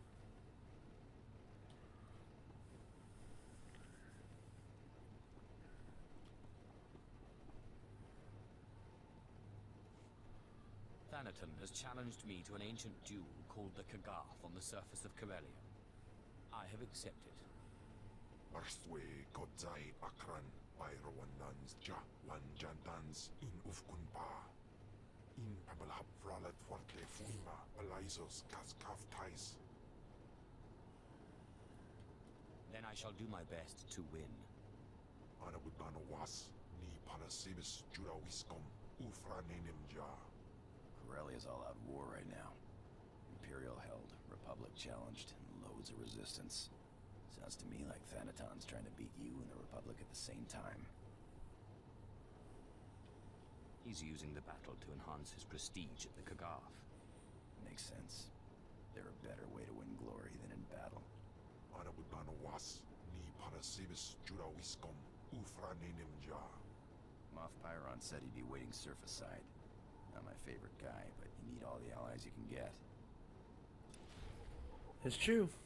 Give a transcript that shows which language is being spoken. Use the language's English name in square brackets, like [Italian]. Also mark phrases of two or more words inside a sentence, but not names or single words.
[English] Thanaton has challenged me to an ancient duel called the Kagath on the surface of Corellia. I have accepted. Arstwe kodzai akran pyrowanans ja lanjantans in ufkunpa. In pabalhap fralet forte fuima alaisos kaskaftais. Then I shall do my best to win. Anabudano was ni panasibis jurawiskom ufranenim ja. Corellia's all out war right now. Imperial held, Republic challenged, and loads of resistance. Sounds to me like Thanaton's trying to beat you and the Republic at the same time. He's using the battle to enhance his prestige at the Kagath. Makes sense. There's a better way to win glory than in battle. Anabudano was ni panasibis jurawiskom ufranenim ja. Moff Pyron said he'd be waiting surface side. Not my favorite guy, but you need all the allies you can get. It's true.